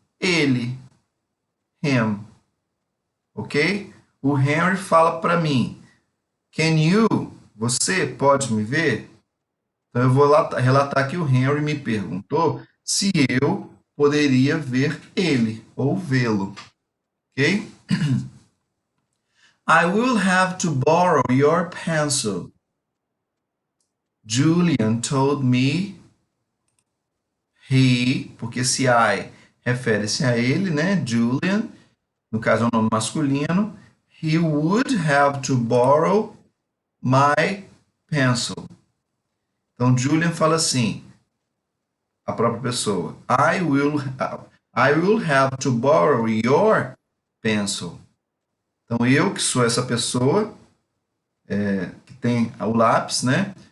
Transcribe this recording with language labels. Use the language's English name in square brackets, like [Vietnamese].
[Portuguese] Ele. Him. Ok? O Henry fala para mim, [English] can you, [Portuguese] você pode me ver? Então, eu vou relatar que o Henry me perguntou se eu poderia ver ele ou vê-lo, ok? [English] I will have to borrow your pencil. Julian told me [Portuguese] porque esse I refere-se a ele, né? Julian, no caso é um nome masculino. [English] He would have to borrow my pencil. [Portuguese] Então, Julian fala assim, a própria pessoa. [English] I will have to borrow your pencil. [Portuguese] Então, eu que sou essa pessoa, que tem o lápis, né?